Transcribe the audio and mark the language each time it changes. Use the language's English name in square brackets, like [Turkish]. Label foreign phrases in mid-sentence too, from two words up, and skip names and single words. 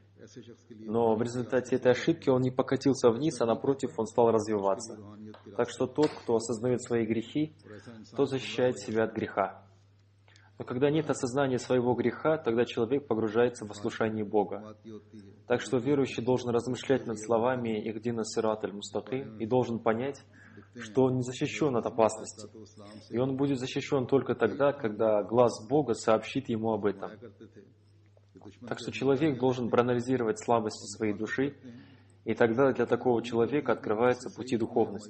[Russian] Но в результате этой ошибки он не покатился вниз, а напротив, он стал развиваться. Так что тот, кто осознает свои грехи, тот защищает себя от греха. Но когда нет осознания своего греха, тогда человек погружается в послушание Бога. Так что верующий должен размышлять над словами [Arabic] «اهدنا الصراط المستقيم» [Russian] и должен понять, что он не защищен от опасности. И он будет защищен только тогда, когда глаз Бога сообщит ему об этом. Так что человек должен проанализировать слабости своей души, и тогда для такого человека открываются пути духовности.